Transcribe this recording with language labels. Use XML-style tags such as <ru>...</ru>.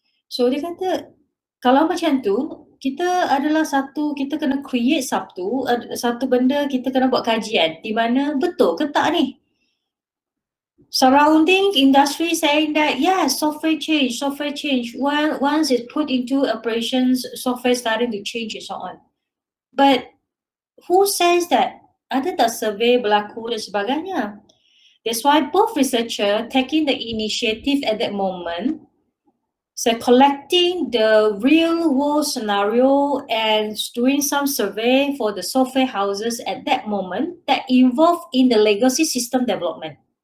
<ms>So dia kata kalau macam tu kita kena create satu benda, kita kena buat kajian di mana betul ke tak ni.</ms> <en>Surrounding industry saying that yes, software change. Once it's put into operations, software starting to change and so on. But who says that?</en> <ms>Ada tak survey berlaku dan sebagainya?</ms> <en>That's why both researchers taking the initiative at that moment, so collecting the real world scenario and doing some survey for the software houses at that moment that involved in the legacy system development.</en>